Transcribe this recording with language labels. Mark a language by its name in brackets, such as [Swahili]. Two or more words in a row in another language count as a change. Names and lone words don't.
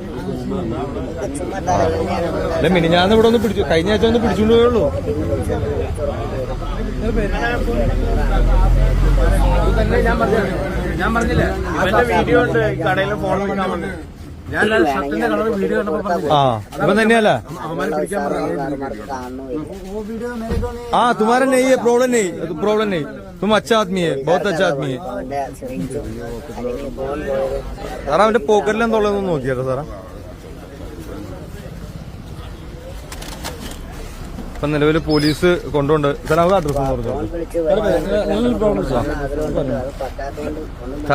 [Malayalam] അല്ല, മിനിഞ്ഞാന്ന് ഇവിടെ ഒന്ന് പിടിച്ചു, കഴിഞ്ഞ ആഴ്ച ഒന്ന് പിടിച്ചോണ്ട് പോയുള്ളൂ. ഞാൻ പറഞ്ഞില്ലേ വീഡിയോ ഉണ്ട് കടയിലെ ഫോൺ ഞാൻ ഷർട്ടിന്റെ കളർ വീഡിയോ ആ ഇവൻ തന്നെയല്ല. [Hindi] हाँ तुम्हारा नहीं है, प्रॉब्लम नहीं, तुम अच्छा आदमी है, बहुत अच्छा आदमी है. [Malayalam] സാറാ അവന്റെ പോക്കറ്റിൽ എന്തുള്ളതെന്ന് നോക്കിയാലോ സാറാ. ഇപ്പൊ നിലവിൽ പോലീസ് കൊണ്ടുണ്ട് സാർ. അവരുടെ അഡ്രസ് പറഞ്ഞു.